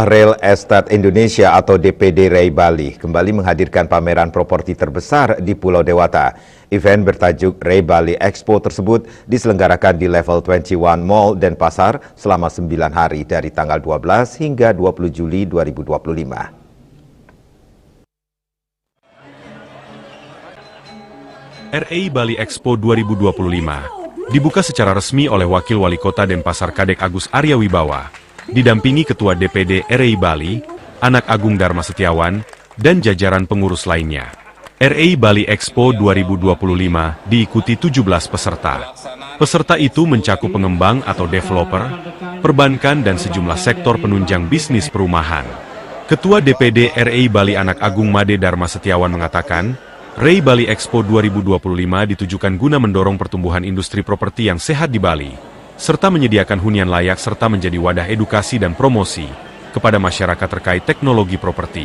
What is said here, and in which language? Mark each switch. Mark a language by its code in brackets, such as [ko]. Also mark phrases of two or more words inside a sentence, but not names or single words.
[id] Real Estate Indonesia atau DPD Ray Bali kembali menghadirkan pameran properti terbesar di Pulau Dewata. Event bertajuk Ray Bali Expo tersebut diselenggarakan di Level 21 Mall Denpasar selama 9 hari dari tanggal 12 hingga 20 Juli 2025. RA Bali Expo 2025 dibuka secara resmi oleh Wakil Wali Kota Denpasar Kadek Agus Arya Wibawa. Didampingi Ketua DPD RI Bali, Anak Agung Dharma Setiawan, dan jajaran pengurus lainnya. RI Bali Expo 2025 diikuti 17 peserta. Peserta itu mencakup pengembang atau developer, perbankan dan sejumlah sektor penunjang bisnis perumahan. Ketua DPD RI Bali Anak Agung Made Dharma Setiawan mengatakan, RI Bali Expo 2025 ditujukan guna mendorong pertumbuhan industri properti yang sehat di Bali, serta menyediakan hunian layak serta menjadi wadah edukasi dan promosi kepada masyarakat terkait teknologi properti.